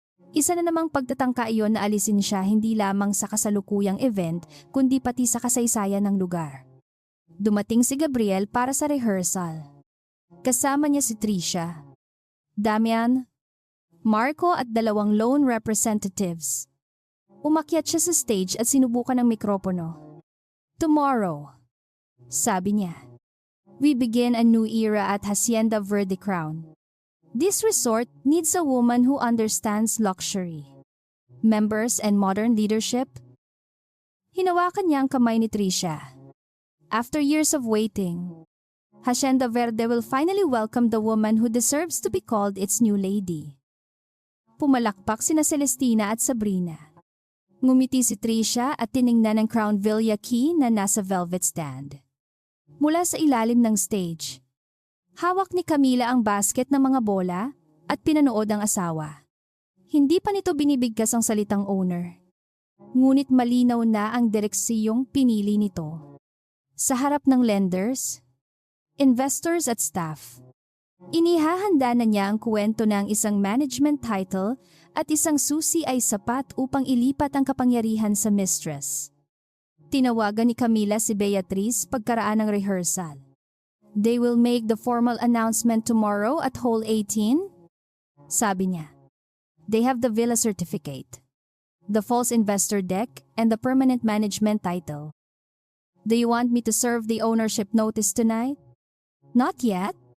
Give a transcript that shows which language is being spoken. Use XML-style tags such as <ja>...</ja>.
<tl>Isa na namang pagtatangka iyon na alisin siya hindi lamang sa kasalukuyang event kundi pati sa kasaysayan ng lugar. Dumating si Gabriel para sa rehearsal. Kasama niya si Trisha, Damian, Marco at 2 loan representatives. Umakyat siya sa stage at sinubukan ng mikropono.</tl> <en>Tomorrow,</en> <tl>sabi niya,</tl> <en>we begin a new era at Hacienda Verde Crown. This resort needs a woman who understands luxury, members and modern leadership.</en> <tl>Hinawakan niya ang kamay ni Trisha.</tl> <en>After years of waiting, Hacienda Verde will finally welcome the woman who deserves to be called its new lady.</en> <tl>Pumalakpak sina Celestina at Sabrina. Ngumiti si Trisha at tiningnan ang Crown Villa key na nasa velvet stand. Mula sa ilalim ng stage, hawak ni Camila ang basket ng mga bola at pinanood ang asawa. Hindi pa nito binibigkas ang salitang owner. Ngunit malinaw na ang direksiyong pinili nito. Sa harap ng lenders, investors at staff, inihahanda na niya ang kwento ng isang management title at isang susi ay sapat upang ilipat ang kapangyarihan sa mistress. Tinawagan ni Camila si Beatriz pagkaraan ng rehearsal.</tl> <en>They will make the formal announcement tomorrow at Hall 18,</en> <tl>sabi niya.</tl> <en>They have the villa certificate, the false investor deck, and the permanent management title. Do you want me to serve the ownership notice tonight? Not yet.</en>